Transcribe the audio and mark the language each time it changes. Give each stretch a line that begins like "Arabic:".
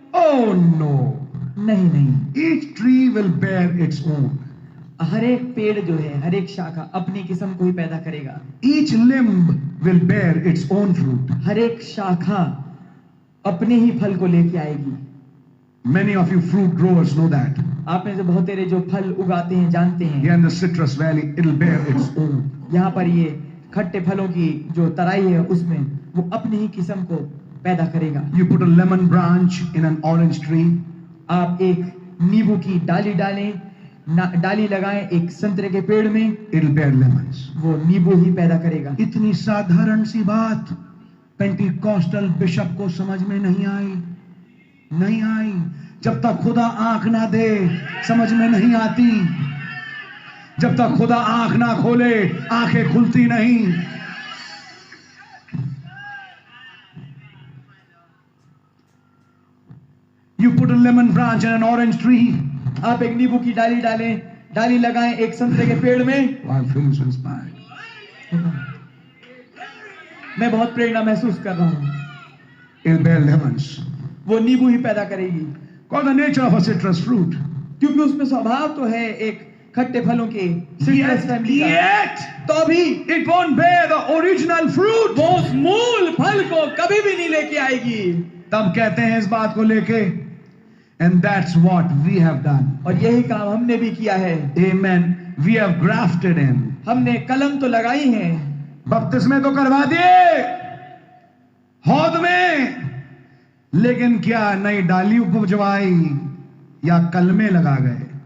English: oh no,
Hindi: नहीं नहीं,
English: Each tree will bear its own.
Hindi: हर एक पेड़ जो है, हर एक शाखा अपनी किस्म को ही पैदा करेगा।
English: Each limb will bear its own fruit.
Hindi: हर एक शाखा अपने ही फल को लेके आएगी।
English: Many of you fruit growers know that.
Hindi: आप में से बहुत तेरे जो फल उगाते हैं जानते हैं।
English: Here in the Citrus Valley, it'll bear its own.
Hindi: यहाँ पर ये खट्टे फलों की जो तराई है उसमें वो अपनी ही किस्म को पैदा करेगा।
English: You put a lemon branch in an orange tree.
Hindi: आप एक नींबू की डाली डालें, डाली लगाएं एक संतरे के पेड़ में,
English: It'll bear lemons.
Hindi: वो नींबू ही पैदा करेगा। इतनी साधारण सी बात पेंटिकॉस्टल बिशप को समझ में नहीं आई। जब तक खुदा आंख ना दे समझ में नहीं आती, जब तक खुदा आंख ना खोले आंखें खुलती नहीं।
English: You put a lemon branch in an orange tree.
Hindi: आप एक नींबू की डाली लगाएं एक संतरे के पेड़ में।
English: Oh, I'm feeling so inspired.
Hindi: मैं बहुत प्रेरणा महसूस कर रहा हूँ।
English: It'll bear lemons.
Hindi: वो नींबू ही पैदा करेगी,
English: Call the nature of a citrus fruit.
Hindi: क्योंकि उसमें स्वभाव तो है एक खट्टे फलों के सिट्रस फैमिली का।
English: Yet
Hindi: तो भी
English: it won't bear the original fruit.
Hindi: वो उस मूल फल को कभी भी नहीं लेके आएगी। तब कहते हैं इस बात को लेके,
English: and that's what we have done.
Hindi: और यही काम हमने भी किया है।
English: Amen. We have grafted in.
Hindi: हमने कलम तो लगाई है, बपतिस्मे तो करवा दिए हौद में, लेकिन क्या नई डाली उपजवाई या कलमे लगा गए?